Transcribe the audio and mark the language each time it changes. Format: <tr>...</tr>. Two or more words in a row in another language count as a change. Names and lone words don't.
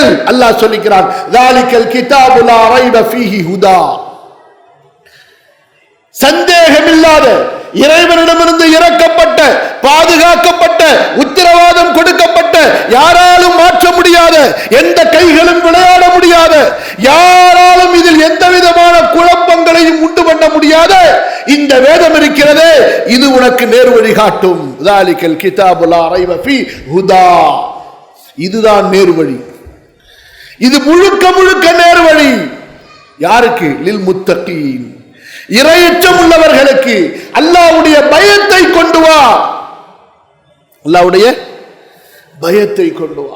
<ta>அல்லாஹ் சொல்லிக்கிறான்,</ta> <ar>ذلك الكتاب لا ريب فيه هدى,</ar> <ta>சந்தேகமில்லாத இறைவனிடமிருந்து இறக்கப்பட்ட, பாதுகாக்கப்பட்ட, உத்தரவாதம் கொடுக்கப்பட்ட, யாராலும் மாற்ற முடியாத, எந்த கைகளும் விளையாட முடியாத, யாராலும் இதில் எந்த விதமான குழப்பங்களையும் உண்டு பண்ண முடியாத இந்த வேதம் இருக்கிறதே இது உனக்கு நேர் வழி காட்டும்.</ta> <ar>ذَلِكَ الْكِتَابُ لَا رَيْبَ فِيهِ هُدًى.</ar> <ta>இதுதான் நேர் வழி. இது முழுக்க முழுக்க நேர் வழி. யாருக்கு?</ta> <ar>للمتقين,</ar> <ta>இறையச்சம் உள்ளவர்களுக்கு. அல்லாஹ்வுடைய பயத்தை கொண்டு வா, அல்லாஹ்வுடைய பயத்தை கொண்டு வா.</ta>